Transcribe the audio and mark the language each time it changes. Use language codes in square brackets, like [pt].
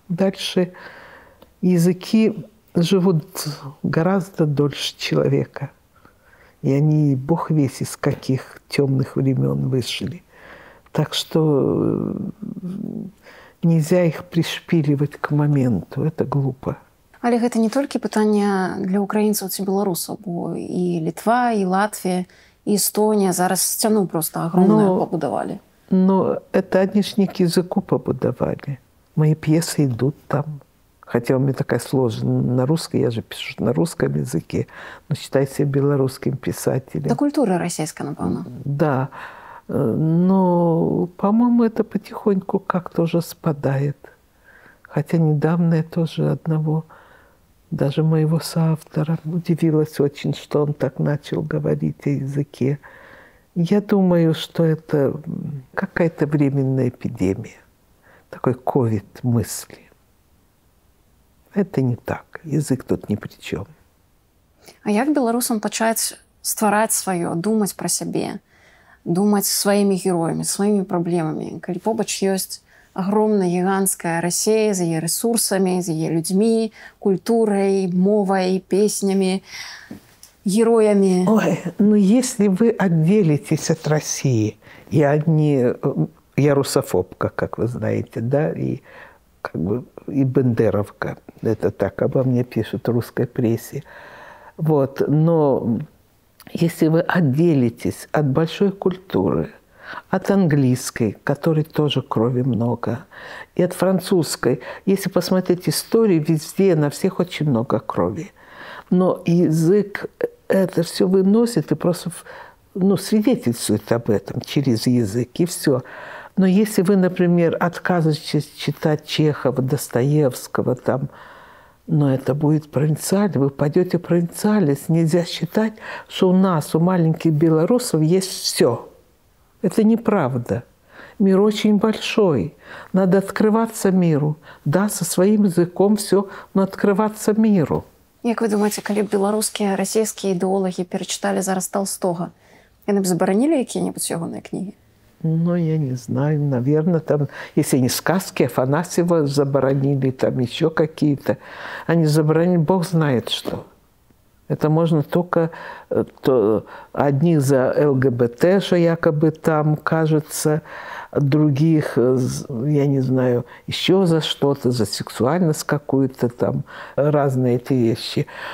[ru] Дальше языки живут гораздо дольше человека. И они, бог весть, из каких темных времен вышли. Так что нельзя их пришпиливать к моменту. Это глупо. [be] Але гэта не толькі пытанне для украінцаў ці беларусаў, бо і Літва, і Латвія, і Эстонія зараз сцяну [ru] просто огромную [be] побудовали. [ru] Но это они ж не к языку побудовали. Мои пьесы идут там. Хотя у меня такая сложная на русской, я же пишу на русском языке, но считаю себя белорусским писателем. Да культура российская, напевно. Да. Но, по-моему, это потихоньку как-то уже спадает. Хотя недавно я тоже одного, даже моего соавтора, удивилась очень, что он так начал говорить о языке. Я думаю, что это какая-то временная эпидемия, такой ковид мысли. Это не так. Язык тут ни при чем. [be] А як беларусам пачаць ствараць сваё, думаць пра сябе, думаць сваімі героямі, сваімі праблемамі, калі побач ёсць [ru] огромная гигантская Россия [be] з яе ресурсамі, з яе людзьмі, культурай, мовай, песнями, героями? [ru] Ой, ну если вы отделитесь от России, я русофобка, как вы знаете, да, и как бы и бендеровка, это так обо мне пишут в русской прессе. Вот. Но если вы отделитесь от большой культуры, от английской, которой тоже крови много, и от французской, если посмотреть историю, везде, на всех очень много крови. Но язык это все выносит и просто свидетельствует об этом через язык, и все. Но если вы, например, отказываетесь читать Чехова, Достоевского, там, но это будет провинциально, вы пойдете в провинциальность. Нельзя считать, что у нас, у маленьких белорусов, есть все. Это неправда. Мир очень большой. Надо открываться миру. Да, со своим языком все, но открываться миру. [be] Як вы думаете, калі б беларускія, расійскія ідэолагі перачыталі зараз Толстого, яны б забаранілі якія-небудзь ягоныя кнігі? [ru] Ну, я не знаю, наверное, там, если не сказки, Афанасьева заборонили, там еще какие-то. Они заборонили, Бог знает что. Это можно только одних за ЛГБТ, что якобы там, кажется, других, я не знаю, еще за что-то, за сексуальность какую-то там, разные эти вещи.